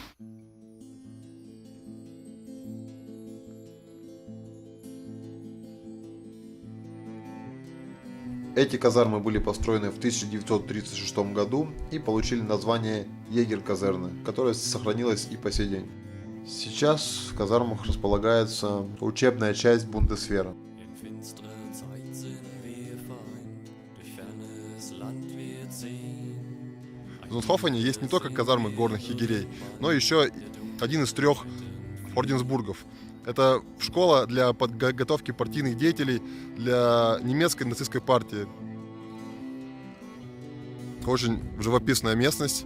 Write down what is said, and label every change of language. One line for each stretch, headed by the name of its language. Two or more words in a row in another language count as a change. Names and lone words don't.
Russian: Эти казармы были построены в 1936 году и получили название Егер-казерны, которое сохранилось и по сей день. Сейчас в казармах располагается учебная часть Бундесвера.
German: In finstere Zeit sind wir vereint, durch fernes Land wir ziehen.
Russian: В Зондхофене есть не только казармы горных егерей, но еще один из 3 орденсбургов. Это школа для подготовки партийных деятелей для немецкой нацистской партии. Очень живописная местность.